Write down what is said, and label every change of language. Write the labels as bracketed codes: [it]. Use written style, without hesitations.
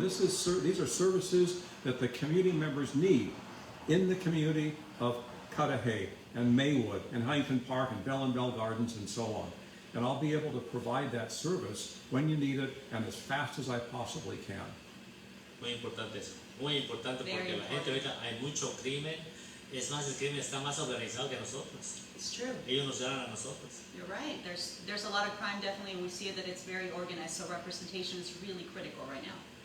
[en] These are services that the community members need in the community of Cudahy and Maywood and Huntington Park and Bell and Bell Gardens and so on. And I'll be able to provide that service when you need it and as fast as I possibly can. [es] Muy importante eso, muy importante, porque la gente ahorita hay mucho crimen. Es más, el crimen está más organizado que nosotros. [en] It's true. [es] Ellos nos dan a nosotros. [en] You're right. There's a lot of crime, definitely, and we see that it's very organized, so representation is really critical right now.